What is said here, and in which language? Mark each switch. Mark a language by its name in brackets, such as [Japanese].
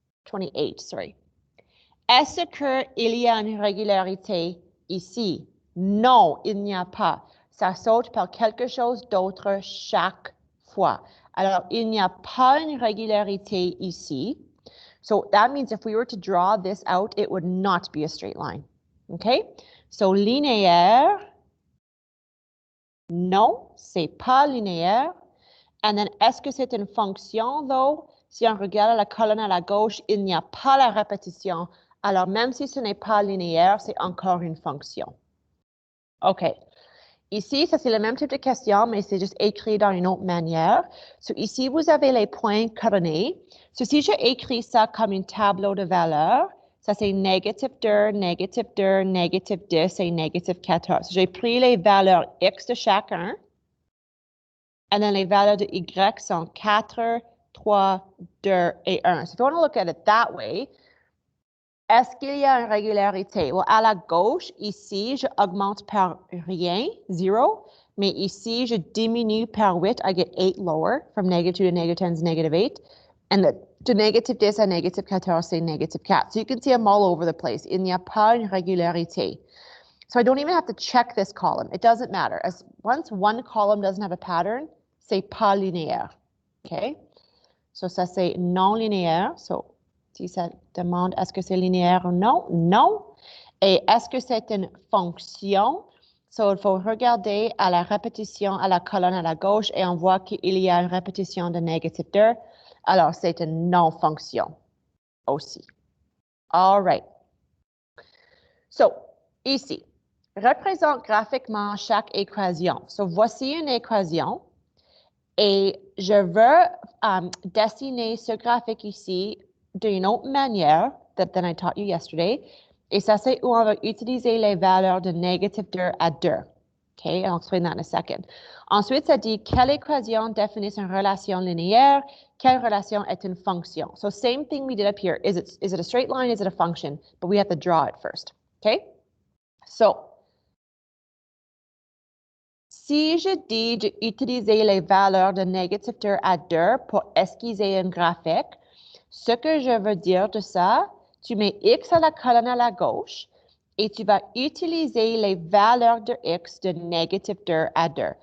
[French] 28, [English] sorry. [French] Est-ce qu'il y a une régularité ici? Non, il n'y a pas. Ça saute par quelque chose d'autre chaque fois. Alors, il n'y a pas une régularité ici. [English] So that means if we were to draw this out, it would not be a straight line. Okay? [French] So linéaire, non, c'est pas linéaire. [English] And then, [French] est-ce que c'est une fonction, [English] though? [French] Si on regarde la colonne à la gauche, il n'y a pas la répétition. Alors, même si ce n'est pas linéaire, c'est encore une fonction. OK. Ici, ça, c'est le même type de question, mais c'est juste écrit dans une autre manière. So, ici, vous avez les points coordonnés. So, si je écris ça comme un tableau de valeurs, ça, c'est négatif 2, négatif 2, négatif 10 et négatif 14. J'ai pris les valeurs X de chacun. [English] And then [French] les valeurs de Y sont 4, 3, 2 et 1. [English] So if you want to look at it that way, [French] est-ce qu'il y a une régularité? Well, à la gauche, ici, je augmente par rien, 0. Mais ici, je diminue par 8. [English] I get 8 lower, from negative 2 to negative 10 is negative 8. And to negative 10 à negative 14, c'est negative 4. So you can see them all over the place. [French] Il n'y a pas une régularité. [English] So I don't even have to check this column. It doesn't matter. As once one column doesn't have a pattern, [French] c'est pas linéaire. [English] OK? [French] So ça, c'est non linéaire. So, si ça demande est-ce que c'est linéaire ou non, non. Et est-ce que c'est une fonction? So, il faut regarder à la répétition à la colonne à la gauche et on voit qu'il y a une répétition de négatif 2. Alors, c'est une non-fonction aussi. [English] All right. [French] So, ici, représente graphiquement chaque équation. So, voici une équation. Et je veux dessiner ce graphique ici d'une autre manière [English] than I taught you yesterday. [French] Et ça, c'est où on va utiliser les valeurs de négatif 2 à 2. [English] OK, I'll explain that in a second. [French] Ensuite, ça dit quelle équation définit une relation linéaire, quelle relation est une fonction. [English] So same thing we did up here. Is it a straight line? Is it a function? But we have to draw it first. OK? [French] So, si je dis d'utiliser les valeurs de négatif 2 à 2 pour esquisser un graphique, ce que je veux dire de ça, tu mets X à la colonne à la gauche et tu vas utiliser les valeurs de X de négatif 2 à 2.